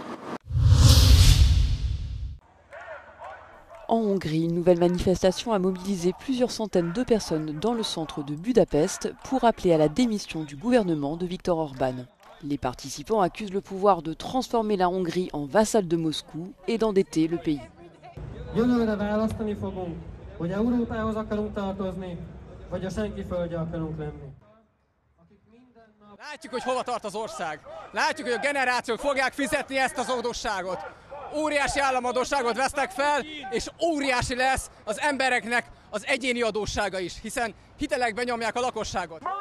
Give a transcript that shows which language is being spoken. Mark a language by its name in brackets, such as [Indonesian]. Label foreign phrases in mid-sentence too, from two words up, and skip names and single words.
[French] En Hongrie, une nouvelle manifestation a mobilisé plusieurs centaines de personnes dans le centre de Budapest pour appeler à la démission du gouvernement de Viktor Orban. Les participants accusent le pouvoir de transformer la Hongrie en vassal de Moscou et d'endetter le pays. [Hungarian] Jövőre választani fogunk, hogy Európához akarunk tartozni, vagy a senki földje akarunk lenni. Látjuk, hogy hova tart az ország. Látjuk, hogy a generációk fogják fizetni ezt az adósságot. Óriási államadósságot vesznek fel, és óriási lesz az embereknek az egyéni adóssága is, hiszen hitelekben nyomják a lakosságot.